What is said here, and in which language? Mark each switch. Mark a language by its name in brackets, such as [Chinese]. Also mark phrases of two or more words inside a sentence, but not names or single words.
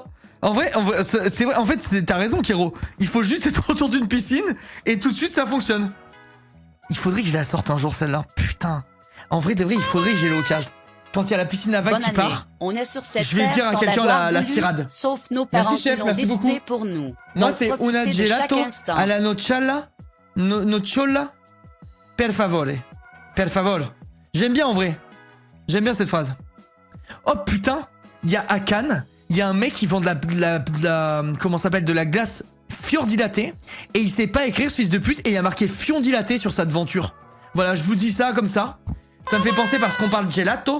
[French] En vrai, c'est vrai, en fait, t'as raison, Kero. Il faut juste être autour d'une piscine et tout de suite ça fonctionne. Il faudrait que je la sorte un jour celle-là. Putain. En vrai, de vrai, il faudrait que j'ai l'occasion. Quand il y a la piscine à vagues qui part, on est sur cette je vais dire à quelqu'un la tirade. Sauf nos parents merci, chef, qui l'ont merci décidé beaucoup. pour nous. Moi, Donc, c'est una profitez de chaque [Italian] gelato [French] instant. [Italian] alla nocciola, nocciola, per favore. Per favore. [French] J'aime bien en vrai. J'aime bien cette phrase. Oh putain, il y a à Cannes, il y a un mec qui vend de la comment ça s'appelle, de la glace fiordilatée, et il sait pas écrire, ce fils de pute, et il y a marqué fiordilaté sur sa devanture. Voilà, je vous dis ça comme ça. Ça me fait penser parce qu'on parle gelato.